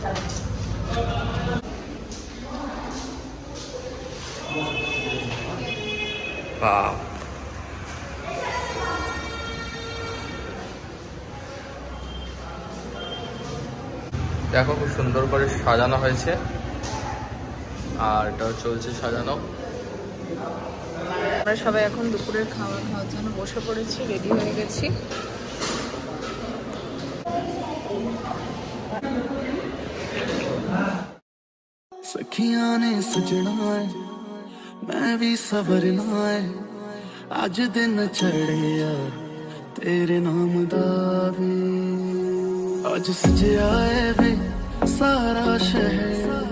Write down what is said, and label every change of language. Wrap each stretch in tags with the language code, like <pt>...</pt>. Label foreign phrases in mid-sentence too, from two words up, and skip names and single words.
<bn>বাহ, দেখো খুব সুন্দর করে সাজানো হয়েছে, আর এটাও চলছে সাজানো। আমরা সবাই এখন দুপুরের খাবার খাওয়ার জন্য বসে পড়েছি, রেডি হয়ে গেছি।</bn> <pa>ਸਖੀਆਂ ਨੇ ਸਜਣਾ ਹੈ ਮੈਂ ਵੀ ਸੰਵਰਨਾ ਹੈ ਅੱਜ ਦਿਨ ਚੜ੍ਹੇ ਯਾਰ ਤੇਰੇ ਨਾਮ ਦਾ ਵੇ ਅੱਜ ਸਜਿਆ ਹੈ ਵੇ ਸਾਰਾ ਸ਼ਹਿਰ</pa>